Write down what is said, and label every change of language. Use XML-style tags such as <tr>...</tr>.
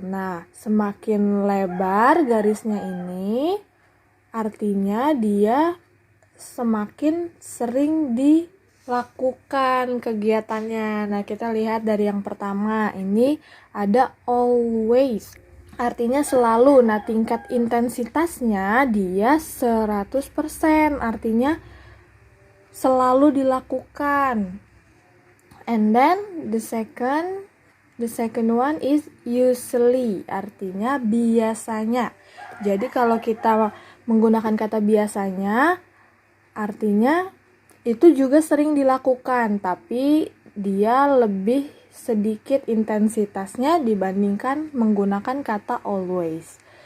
<id>Nah, semakin lebar garisnya ini, artinya dia semakin sering dilakukan kegiatannya. Nah, kita lihat dari yang pertama, ini ada always. Artinya selalu. Nah, tingkat intensitasnya dia 100%. Artinya selalu dilakukan.</id> <en>And then the second one is usually.</en> <id>Artinya biasanya. Jadi kalau kita menggunakan kata biasanya, artinya itu juga sering dilakukan, tapi dia lebih sedikit intensitasnya dibandingkan menggunakan kata always.</id>